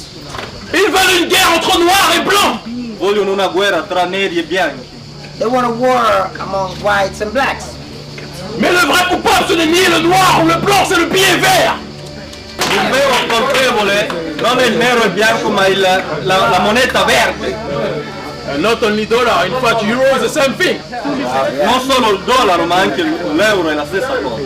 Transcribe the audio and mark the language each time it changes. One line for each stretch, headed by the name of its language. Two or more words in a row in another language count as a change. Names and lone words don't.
French: Ils veulent une guerre entre noirs et blancs.
Italian: Vogliono una guerra tra neri e bianchi.
English: They want a war among whites and blacks.
French: Mais le vrai coupable, ce n'est ni le noir ou le blanc, c'est le billet vert.
Italian: Il vero colpevole non è il nero e il bianco, ma la moneta verde.
English: Not only dollar, in fact euro is the same thing.
Italian: Non solo il dollaro, ma anche l'euro è la stessa cosa.